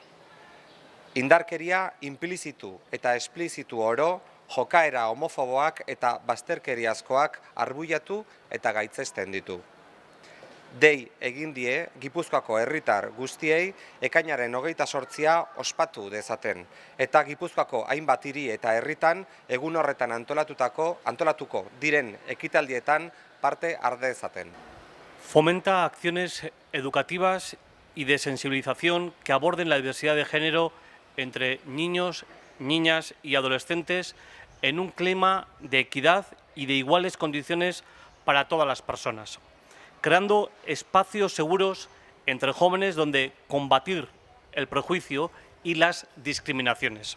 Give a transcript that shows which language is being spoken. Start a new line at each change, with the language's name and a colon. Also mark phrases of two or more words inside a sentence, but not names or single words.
Basque: Indarkeria inplizitu eta esplizitu oro, jokaera homofoboak eta bazterkeriazkoak arbuiatu eta gaitzesten ditu. Dei egin die Gipuzkoako herritar guztiei ekainaren 28 ospatu dezaten, eta Gipuzkoako hainbat hiri eta herritan egun horretan antolatuko diren ekitaldietan parte har dezaten.
Spanish: Fomenta acciones educativas y de sensibilización que aborden la diversidad de género entre niños, niñas y adolescentes en un clima de equidad y de iguales condiciones para todas las personas, creando espacios seguros entre jóvenes donde combatir el prejuicio y las discriminaciones.